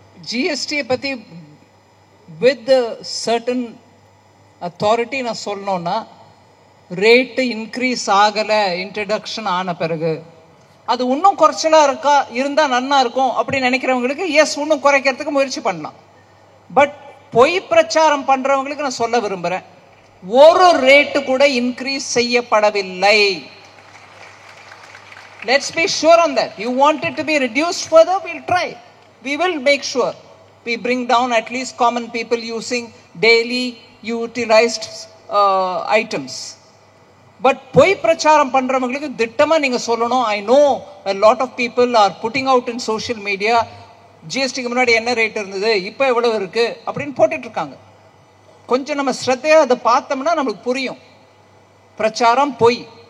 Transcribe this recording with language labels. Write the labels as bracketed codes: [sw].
[ta] ஜிஎஸ்டியை பற்றி [en] with certain authority [ta] நான் சொல்லணுன்னா, ரேட்டு இன்க்ரீஸ் ஆகலை இன்ட்ரடக்ஷன் ஆன பிறகு, அது இன்னும் குறைச்சலாக இருந்தால் நல்லா இருக்கும் அப்படின்னு நினைக்கிறவங்களுக்கு எஸ் இன்னும் குறைக்கிறதுக்கு முயற்சி பண்ணலாம். பட் பொய் பிரச்சாரம் பண்ணுறவங்களுக்கு நான் சொல்ல விரும்புகிறேன், ஒரு ரேட்டு கூட இன்க்ரீஸ் செய்யப்படவில்லை. [en] Let's be sure on that. You want it to be reduced further, will try. We will make sure we bring down at least common people using daily utilized items. [ta] But பொய் பிரச்சாரம் பண்ணுறவங்களுக்கு திட்டமாக நீங்கள் சொல்லணும். [en] I know a lot of people are putting out in social media, [ta] ஜிஎஸ்டிக்கு முன்னாடி என்ன rate இருந்தது இப்போ எவ்வளோ இருக்குது அப்படின்னு போட்டுட்ருக்காங்க. கொஞ்சம் நம்ம ஸ்ரத்தையாக அதை பார்த்தோம்னா நம்மளுக்கு புரியும் பிரச்சாரம் பொய்.